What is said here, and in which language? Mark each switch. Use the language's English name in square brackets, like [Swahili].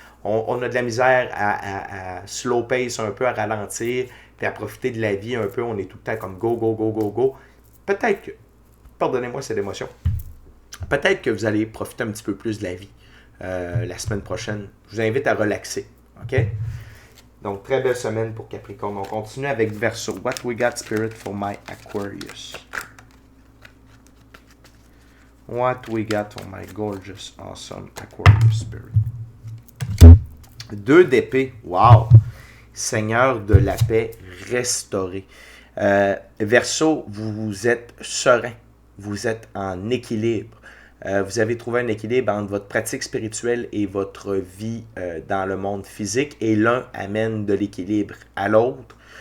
[French] On a de la misère à [English] slow pace [French] un peu, à ralentir, puis à profiter de la vie un peu. On est tout le temps comme [English] go, go, go, go, go. [French] Peut-être que, pardonnez-moi cette émotion, peut-être que vous allez profiter un petit peu plus de la vie la semaine prochaine. Je vous invite à relaxer, OK? Donc, très belle semaine pour Capricorne. On continue avec Verseau. [English] What we got, Spirit, for my Aquarius? What we got for my gorgeous, awesome Aquarius Spirit? [French] 2 d'épée. Wow! Seigneur de la paix restauré. Verseau, vous êtes serein, vous êtes en équilibre. Vous avez trouvé un équilibre entre votre pratique spirituelle et votre vie dans le monde physique, et l'un amène de l'équilibre à l'autre.